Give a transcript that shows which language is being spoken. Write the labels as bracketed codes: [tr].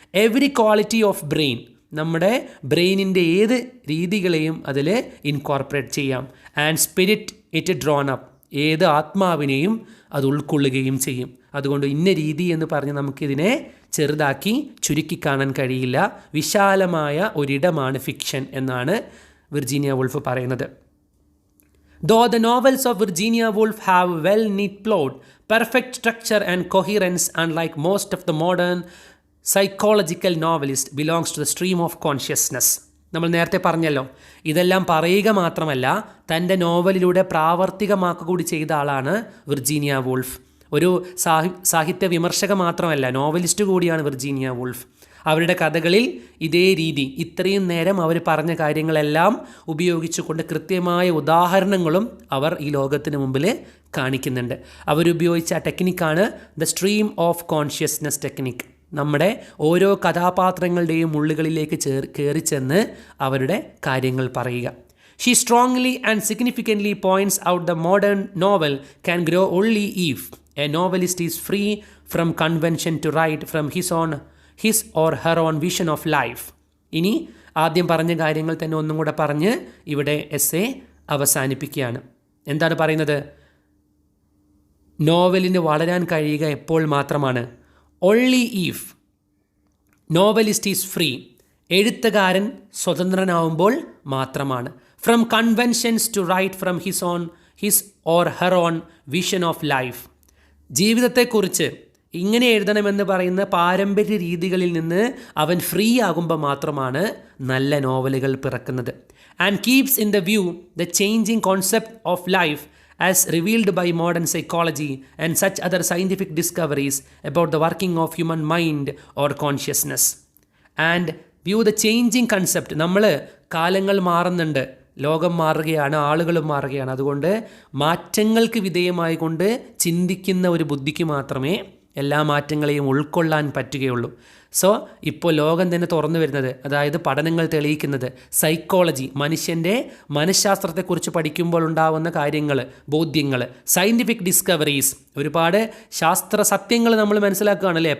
[en] every quality of brain, [ml] നമ്മുടെ ബ്രെയിനിൻ്റെ ഏത് രീതികളെയും അതിൽ ഇൻകോർപ്പറേറ്റ് ചെയ്യാം. [en] and spirit it drawn up, [ml] ഏത് ആത്മാവിനെയും അത് ഉൾക്കൊള്ളുകയും ചെയ്യും. അതുകൊണ്ട് ഇന്ന രീതി എന്ന് പറഞ്ഞ് നമുക്കിതിനെ ചെറുതാക്കി ചുരുക്കി കാണാൻ കഴിയില്ല. വിശാലമായ ഒരിടമാണ് ഫിക്ഷൻ എന്നാണ് വിർജീനിയ വൂൾഫ് പറയുന്നത്. [en] Though the novels of Virginia Woolf have well-knit plot, perfect structure and coherence, unlike most of the modern psychological novelists, belongs to the stream of consciousness. [ml] നമ്മൾ നേരത്തെ പറഞ്ഞല്ലോ, ഇതെല്ലാം പറയുക മാത്രമല്ല തൻ്റെ നോവലിലൂടെ പ്രാവർത്തികമാക്കുക കൂടി ചെയ്ത ആളാണ് വിർജീനിയ വൂൾഫ്. ഒരു സാഹിത്യ വിമർശക മാത്രമല്ല, നോവലിസ്റ്റ് കൂടിയാണ് വിർജീനിയ വൂൾഫ്. അവരുടെ കഥകളിൽ ഇതേ രീതി, ഇത്രയും നേരം അവർ പറഞ്ഞ കാര്യങ്ങളെല്ലാം ഉപയോഗിച്ചുകൊണ്ട് കൃത്യമായ ഉദാഹരണങ്ങളും അവർ ഈ ലോകത്തിന് മുമ്പിൽ കാണിക്കുന്നുണ്ട്. അവരുപയോഗിച്ച ആ ടെക്നിക്കാണ് the stream of consciousness technique. നമ്മുടെ ഓരോ കഥാപാത്രങ്ങളുടെയും ഉള്ളുകളിലേക്ക് കയറി ചെന്ന് അവരുടെ കാര്യങ്ങൾ പറയുക. [en] She strongly and significantly points out the modern novel can grow only if a novelist is free from convention to write from his or her own vision of life. [ml] ഇനി ആദ്യം പറഞ്ഞ കാര്യങ്ങൾ തന്നെ ഒന്നും കൂടെ പറഞ്ഞ് ഇവിടെ എസ്സേ അവസാനിപ്പിക്കുകയാണ്. എന്താണ് പറയുന്നത്? നോവലിന് വളരാൻ കഴിയുക എപ്പോൾ മാത്രമാണ്? [en] only if novelist is free, [ml] എഴുത്തുകാരൻ സ്വതന്ത്രനാവുമ്പോൾ മാത്രമാണ്. [en] From conventions to write from his or her own vision of life. [ml] ജീവിതത്തെക്കുറിച്ച് ഇങ്ങനെ എഴുതണമെന്ന് പറയുന്ന പാരമ്പര്യ രീതികളിൽ നിന്ന് അവൻ ഫ്രീ ആകുമ്പോൾ മാത്രമാണ് നല്ല നോവലുകൾ പിറക്കുന്നത്. [en] And keeps in the view the changing concept of life as revealed by modern psychology and such other scientific discoveries about the working of human mind or consciousness. And view the changing concept. [ml] നമ്മൾ കാലങ്ങൾ മാറുന്നുണ്ട്, ലോകം മാറുകയാണ്, ആളുകളും മാറുകയാണ്. അതുകൊണ്ട് മാറ്റങ്ങൾക്ക് വിധേയമായി കൊണ്ട് ചിന്തിക്കുന്ന ഒരു ബുദ്ധിക്ക് മാത്രമേ എല്ലാ മാറ്റങ്ങളെയും ഉൾക്കൊള്ളാൻ പറ്റുകയുള്ളൂ. സോ ഇപ്പോൾ ലോകം തന്നെ തുറന്നു വരുന്നത്, അതായത് പഠനങ്ങൾ തെളിയിക്കുന്നത്, സൈക്കോളജി, മനുഷ്യൻ്റെ മനഃശാസ്ത്രത്തെക്കുറിച്ച് പഠിക്കുമ്പോൾ ഉണ്ടാവുന്ന കാര്യങ്ങൾ, ബോധ്യങ്ങൾ, സയൻറ്റിഫിക് ഡിസ്കവറീസ്, ഒരുപാട് ശാസ്ത്ര സത്യങ്ങൾ നമ്മൾ മനസ്സിലാക്കുകയാണ് അല്ലേ.